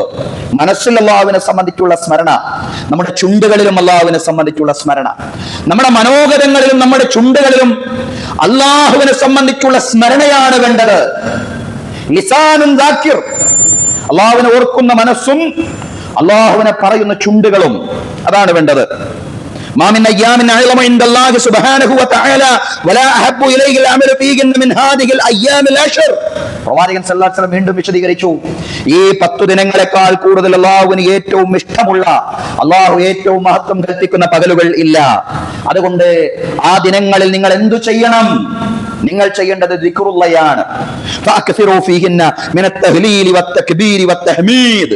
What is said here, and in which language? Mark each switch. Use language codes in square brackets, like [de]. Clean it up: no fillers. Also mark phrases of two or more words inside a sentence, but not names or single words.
[ml] മനസ്സിൽ അല്ലാഹുവിനെ സംബന്ധിച്ചുള്ള സ്മരണ, നമ്മുടെ ചുണ്ടുകളിലും അല്ലാഹുവിനെ സംബന്ധിച്ചുള്ള സ്മരണ, നമ്മുടെ മനോഗതങ്ങളിലും നമ്മുടെ ചുണ്ടുകളിലും അല്ലാഹുവിനെ സംബന്ധിച്ചുള്ള സ്മരണയാണ് വേണ്ടത്. [ar] لسان ذاكر, [ml] അല്ലാഹുവിനെ ഓർക്കുന്ന മനസ്സും അല്ലാഹുവിനെ പറയുന്ന ചുണ്ടുകളും, അതാണ് വേണ്ടത്. [ar] ما من أيام أعظم عند الله سبحانه وتعالى ولا أحب إليه العمل فيهن من هذه الأيام العشر. [ml] പ്രവാചകൻ [ar] صلى الله عليه وسلم [ml] വീണ്ടും വിശദീകരിച്ചു, ഈ 10 ദിനങ്ങളെക്കാൾ കൂടുതൽ അല്ലാഹുവിന് ഏറ്റവും ഇഷ്ടമുള്ള, അല്ലാഹു ഏറ്റവും മഹത്വം കൽപ്പിക്കുന്ന പകലുകൾ ഇല്ല. അതുകൊണ്ട് ആ ദിനങ്ങളിൽ നിങ്ങൾ എന്തു ചെയ്യണം? നിങ്ങൾ ചെയ്യേണ്ടത് ദിക്റുള്ളയാണ്. [ar] فأكثروا فيهن من التهليل والتكبير والتحميد.